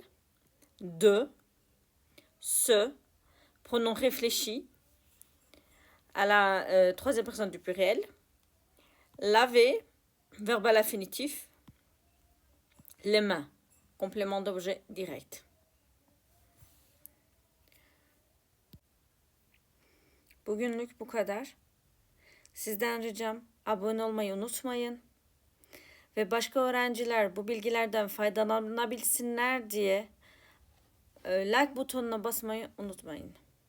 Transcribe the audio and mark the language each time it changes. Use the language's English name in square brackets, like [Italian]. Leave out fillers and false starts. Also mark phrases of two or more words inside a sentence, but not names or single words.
[French] De, se, pronom réfléchi, à la troisième personne du pluriel. Laver, verbe à l'infinitif. Les mains, complément d'objet direct. [Turkish] Bugünlük bu kadar. Sizden ricam abone olmayı unutmayın. Ve başka öğrenciler bu bilgilerden faydalanabilsinler diye like butonuna basmayı unutmayın.